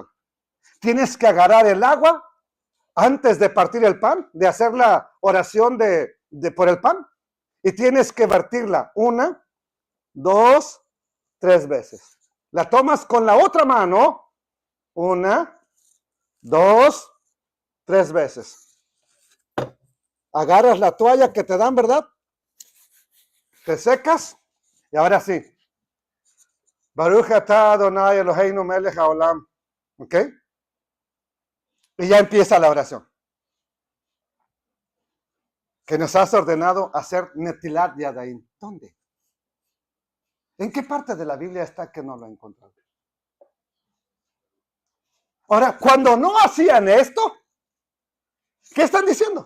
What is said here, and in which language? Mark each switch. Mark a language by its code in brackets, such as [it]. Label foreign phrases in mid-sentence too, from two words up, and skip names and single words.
[es] Tienes que agarrar el agua antes de partir el pan, de hacer la oración por el pan, y tienes que vertirla 1, 2, 3 veces. La tomas con la otra mano, 1, 2, 3 veces. Agarras la toalla que te dan, ¿verdad? Te secas, y ahora sí. [he] ברוך אתה אדוני אלוהינו מלך העולם. [es] ¿Ok? Y ya empieza la oración. Que nos has ordenado hacer [he] נטילת ידיים. [es] ¿Dónde? ¿En qué parte de la Biblia está que no lo he encontrado? Ahora, cuando no hacían esto, ¿qué están diciendo?